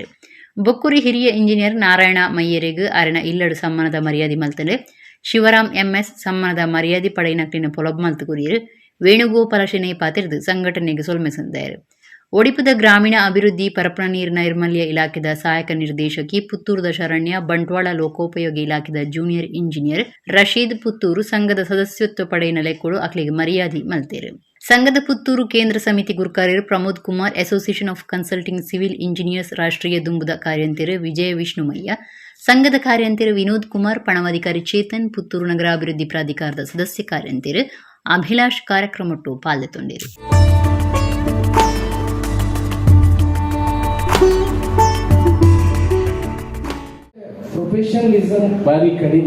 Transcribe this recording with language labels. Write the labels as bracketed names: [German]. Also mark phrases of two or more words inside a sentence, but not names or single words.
[Tulu] ಬೊಕ್ಕುರಿ ಹಿರಿಯ ಇಂಜಿನಿಯರ್ ನಾರಾಯಣ ಮಯ್ಯರಿಗೆ ಅರಣ ಇಲ್ಲಡು ಸಮ್ಮಾನದ ಮರ್ಯಾದೆ ಮಲ್ತಲೆ ಶಿವರಾಮ್ ಎಂಎಸ್ ಸಮ್ಮಾನದ ಮರ್ಯಾದೆ ಪಡೆಯಿನಕ್ಲಿನ ಪೊಲಬ್ ಮಲ್ತುಗುರಿಯರು ವೇಣುಗೋಪಾಲ ಶೆನೆ ಪಾತಿರಿದು ಸಂಘಟನೆಗೆ ಸೊಲ್ಮೆಸಂದಾರು. ಒಡಿಪುದ ಗ್ರಾಮೀಣ ಅಭಿವೃದ್ಧಿ ಪರಪನ ನೀರು ನೈರ್ಮಲ್ಯ ಇಲಾಖೆದ ಸಹಾಯಕ ನಿರ್ದೇಶಕಿ ಪುತ್ತೂರದ ಶರಣ್ಯ ಬಂಟ್ವಾಳ ಲೋಕೋಪಯೋಗಿ ಇಲಾಖೆದ [English] junior engineer [Tulu] ರಶೀದ್ ಪುತ್ತೂರು ಸಂಘದ ಸದಸ್ಯತ್ವ ಪಡೆಯಿನ ಲೆಕ್ಕಳು ಅಕ್ಲಿಗೆ ಮರ್ಯಾದೆ ಮಲ್ತೇರು. ಸಂಘದ ಪುತ್ತೂರು ಕೇಂದ್ರ ಸಮಿತಿ ಗುರುಕಾರ್ಯರು ಪ್ರಮೋದ್ ಕುಮಾರ್, ಅಸೋಸಿಯೇಷನ್ ಆಫ್ ಕನ್ಸಲ್ಟಿಂಗ್ ಸಿವಿಲ್ ಇಂಜಿನಿಯರ್ಸ್ ರಾಷ್ಟ್ರೀಯ ದುಂಬುದ ಕಾರ್ಯಂತಿರು ವಿಜಯ ವಿಷ್ಣುಮಯ್ಯ, ಸಂಘದ ಕಾರ್ಯಂತಿರು ವಿನೋದ್ ಕುಮಾರ್, ಪಣವಾಧಿಕಾರಿ ಚೇತನ್, ಪುತ್ತೂರು ನಗರಾಭಿವೃದ್ಧಿ ಪ್ರಾಧಿಕಾರದ ಸದಸ್ಯ ಕಾರ್ಯಂತಿರು ಅಭಿಲಾಷ್ ಕಾರ್ಯಕ್ರಮಟ್ಟು ಪಾಲ್ಗೊಂಡಿರು. ಪ್ರೊಫೆಷನಲಿಸಮ್ ಭಾರಿ ಕಡಿಮೆ.